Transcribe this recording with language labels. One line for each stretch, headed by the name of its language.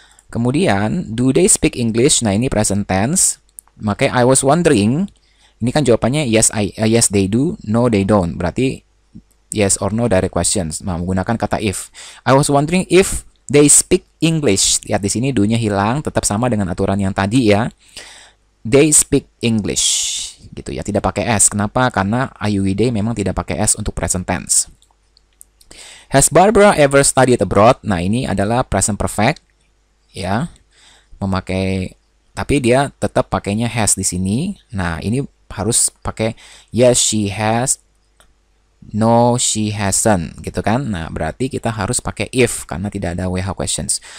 Indonesian: Kemudian,
English: do they speak English?
Indonesian: Nah, ini present tense. Makanya
English: I was wondering,
Indonesian: ini kan jawabannya
English: yes they do, no they don't.
Indonesian: Berarti yes or no direct questions. Nah, menggunakan kata if.
English: I was wondering if they speak English.
Indonesian: Lihat di sini do-nya hilang, tetap sama dengan aturan yang tadi ya.
English: They speak English.
Indonesian: Gitu ya, tidak pakai S. Kenapa? Karena IUID memang tidak pakai S untuk present tense.
English: Has Barbara ever studied abroad?
Indonesian: Nah, ini adalah present perfect ya. Memakai tapi dia tetap pakainya has di sini. Nah, ini harus pakai
English: yes she has, no she hasn't
Indonesian: gitu kan. Nah, berarti kita harus pakai if karena tidak ada WH questions.